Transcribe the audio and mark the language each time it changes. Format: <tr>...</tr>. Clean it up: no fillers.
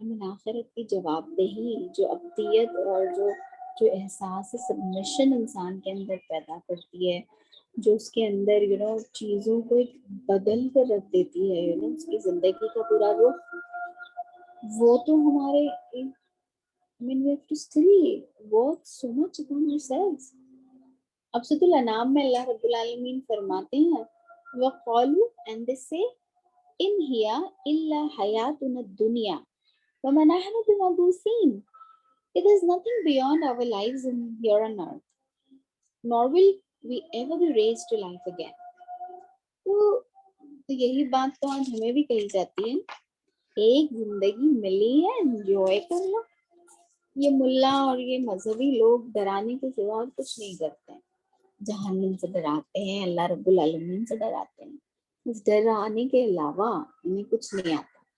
<ur>آخرت کی جواب دہی جو ابدیت اور جو احساس سبمیشن انسان کے اندر پیدا کرتی ہے، جو اس کے اندر چیزوں کو ایک بدل کر رکھ دیتی ہے، اس کی زندگی کا پورا رخ، وہ تو ہمارے</ur> <en>we have to still work so much upon ourselves.</en> <ur>اب سورۃ الانعام میں اللہ رب العالمین فرماتے ہیں</ur> <ar>وَقَالُوا</ar> <en>and they say</en> <ar>إِنْ هِيَ إِلَّا حَيَاتُنَا الدُّنْيَا وَمَا نَحْنُ بِمَبْعُوثِينَ.</ar> <en>It is nothing beyond our lives in here on earth, nor will we ever be raised to life again.</en> <ur>تو یہی بات تو آج ہمیں بھی کہی جاتی ہے، ایک زندگی ملی ہے، انجوائے کر لو. یہ ملا اور یہ مذہبی لوگ ڈرانے کے سوا اور کچھ نہیں کرتے ہیں. جہنم سے ڈراتے ہیں، اللہ رب العالمین سے ڈراتے ہیں، اس ڈرانے کے علاوہ انہیں کچھ نہیں آتا.</ur>